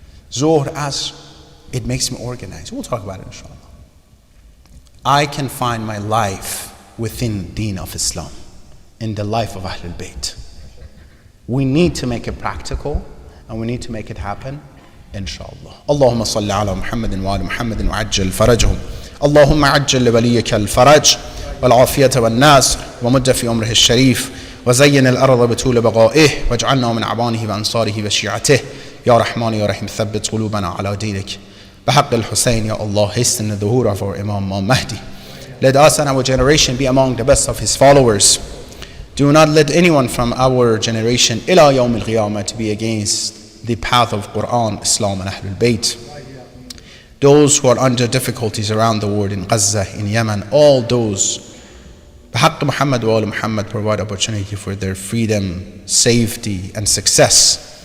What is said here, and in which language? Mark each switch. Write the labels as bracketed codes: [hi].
[en] Zohr, Asr, it makes me organized. We'll talk about it, inshallah. I can find my life within Deen of Islam, in the life of Ahlul Bayt. We need to make it practical, and we need to make it happen, inshallah. [ar] Allahumma salli ala Muhammadin wa ala Muhammadin wa ajjal farajhum. اللهم عجل لوليك الفرج والعافية والناس ومد في عمره الشريف وزين الأرض بطول بقائه واجعلنا من أعوانه وأنصاره وشيعته يا رحمن يا رحيم ثبت قلوبنا على دينك بحق الحسين يا [en] Allah, hasten the dhuhr of our Imam Mahdi. Let us and our generation be among the best of his followers. Do not let anyone from our generation [ar] إلى يوم القيامة [en] to be against the path of Quran, Islam and Ahlul Bayt. Those who are under difficulties around the world, in Gaza, in Yemen, all those, بحق Muhammad wa ala Muhammad, provide opportunity for their freedom, safety and success.